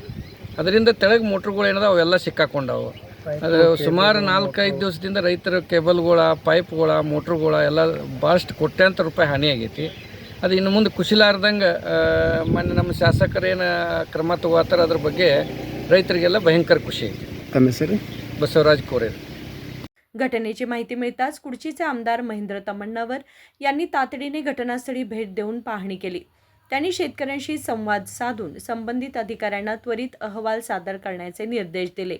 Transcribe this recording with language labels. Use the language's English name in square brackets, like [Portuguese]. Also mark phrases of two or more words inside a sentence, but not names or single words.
[Kannada] ಅದರಿಂದ ತೆಳಗೆ ಮೋಟ್ರುಗಳು ಏನದ ಅವೆಲ್ಲ ಸಿಕ್ಕಾಕೊಂಡವು. ಅದು ಸುಮಾರು 4-5 ದಿವಸದಿಂದ ರೈತರ ಕೇಬಲ್ಗಳ, ಪೈಪ್ಗಳ, ಮೋಟ್ರುಗಳ ಎಲ್ಲ ಭಾಳಷ್ಟು ಕೋಟ್ಯಾಂತರ ರೂಪಾಯಿ ಹಾನಿ ಆಗೈತಿ. ಅದು ಇನ್ನು ಮುಂದೆ ಕುಸಿಲಾರ್ದಂಗೆ ಮೊನ್ನೆ ನಮ್ಮ ಶಾಸಕರೇನು ಕ್ರಮ ತಗೋತಾರ ಅದ್ರ ಬಗ್ಗೆ ರೈತರಿಗೆಲ್ಲ ಭಯಂಕರ ಖುಷಿ ಐತಿ. [Marathi] तम सर बसवराज कोरे. घटनेची माहिती मिळताच कुडचीचे आमदार महेंद्र तमण्णावर यांनी तातडीने घटनास्थळी भेट देऊन पाहणी केली. त्यांनी शेतकऱ्यांशी संवाद साधून संबंधित अधिकाऱ्यांना त्वरित अहवाल सादर करण्याचे निर्देश दिले.